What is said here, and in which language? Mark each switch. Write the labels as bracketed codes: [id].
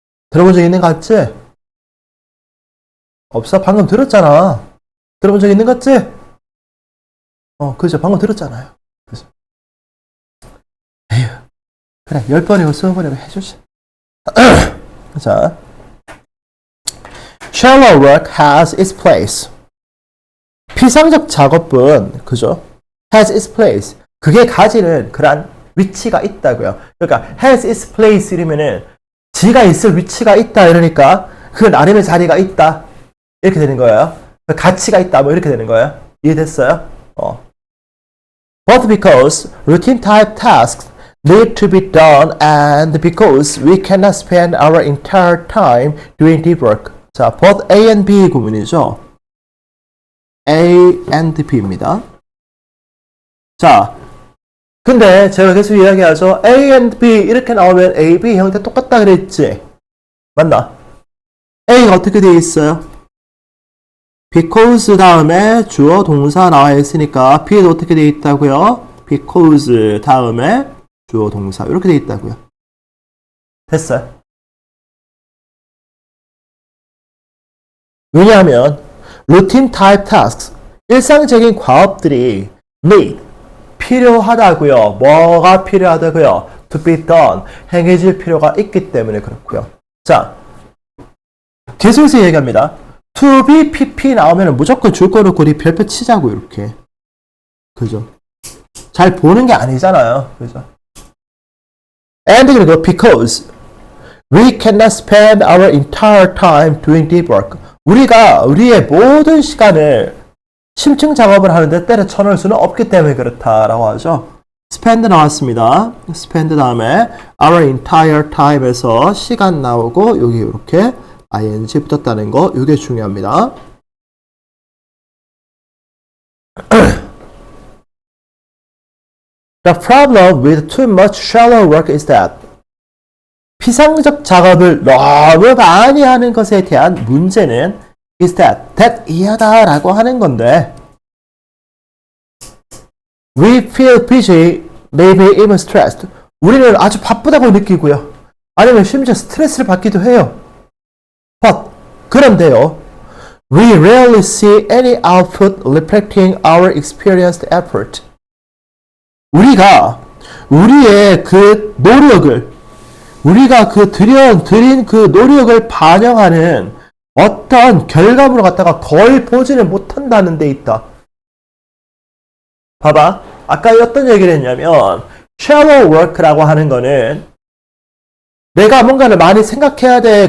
[ko] 들어본 적 있는 거 같지? 없어? 방금 들었잖아. 들어본 적 있는 거 같지? 그죠. 방금 들었잖아요. 그죠. 에휴. 그래, 10번이고 20번이고 해주시. 자. [en] Shallow work has its place. [ko] 피상적 작업은, 그죠? [en] has its place. [ko] 그게 가지는 그런 위치가 있다고요. 그러니까, [en] has its place [ko] 이러면은, 지가 있을 위치가 있다. 이러니까, 그 나름의 자리가 있다. 이렇게 되는 거예요. 가치가 있다. 뭐 이렇게 되는 거예요. 이해됐어요? [en] Both because routine type tasks need to be done and because we cannot spend our entire time doing deep work. [ko] 자, [en] both A and B [ko] 구문이죠. A and B입니다. 자, 근데 제가 계속 이야기하죠. A and B 이렇게 나오면 A, B 형태 똑같다 그랬지? 맞나? A가 어떻게 되어 있어요? because 다음에 주어 동사 나와 있으니까 B도 어떻게 되어 있다고요? because 다음에 주어 동사 이렇게 되어 있다고요. 됐어요. 왜냐하면 [en] routine type tasks [ko] 일상적인 과업들이 need 필요하다고요. 뭐가 필요하다고요? [en] to be done [ko] 행해질 필요가 있기 때문에 그렇고요. 자, 계속해서 얘기합니다. to be pp 나오면 무조건 줄 거 놓고 우리 별표 치자고 이렇게. 그죠? 잘 보는 게 아니잖아요. 그죠? [en] And [ko] 그리고 [en] because we cannot spend our entire time doing deep work. [ko] 우리가 우리의 모든 시간을 심층 작업을 하는데 때려 쳐넣을 수는 없기 때문에 그렇다라고 하죠. spend 나왔습니다. spend 다음에 [en] our entire time [ko] 에서 시간 나오고 여기 이렇게 ing 붙었다는 거, 이게 중요합니다. [en] The problem with too much shallow work is that [ko] 피상적 작업을 너무 많이 하는 것에 대한 문제는 is that 이하다라고 하는 건데 [en] we feel busy, maybe even stressed. [ko] 우리는 아주 바쁘다고 느끼고요. 아니면 심지어 스트레스를 받기도 해요. [en] But [ko] 그런데요, [en] we rarely see any output reflecting our experienced effort. [ko] 우리가 우리의 그 노력을 우리가 그 들인 그 노력을 반영하는 어떤 결과물을 갖다가 거의 보지는 못한다는 데 있다. 봐봐. 아까 어떤 얘기를 했냐면 shallow work라고 하는 거는 내가 뭔가를 많이 생각해야 돼.